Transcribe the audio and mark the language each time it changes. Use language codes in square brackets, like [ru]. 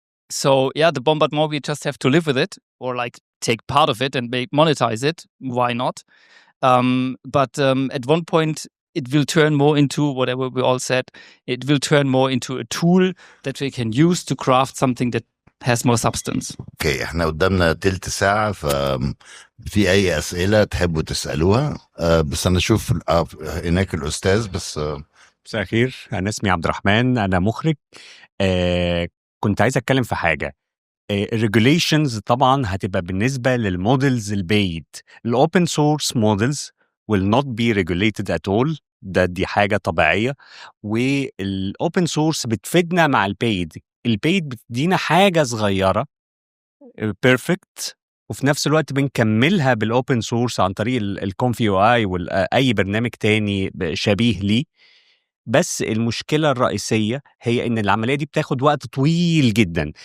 [en] So yeah, the bombardment, we just have to live with it or like take part of it and monetize it. Why not? But at one point, it will turn more into whatever we all said. It will turn more into a tool that we can use to craft something that has more substance. [ar] اوكي، احنا قدامنا تلت ساعة، ففي أي أسئلة تحبوا تسألوها؟ بس أنا أشوف هناك الأستاذ بس. مساء الخير، أنا اسمي عبد الرحمن، أنا مخرج. كنت عايز أتكلم في حاجة. الريجوليشنز طبعا هتبقى بالنسبة للمودلز البيد. [en] الأوبن source models will not be regulated at all. [ar] دي حاجة طبيعية. والأوبن سورس بتفيدنا مع البيد. البيد بتدينا حاجة صغيرة بيرفكت، وفي نفس الوقت بنكملها بالأوبن سورس عن طريق الكونفي يو اي وأي برنامج تاني شبيه ليه. بس المشكلة الرئيسية هي إن العملية دي بتاخد وقت طويل جدا.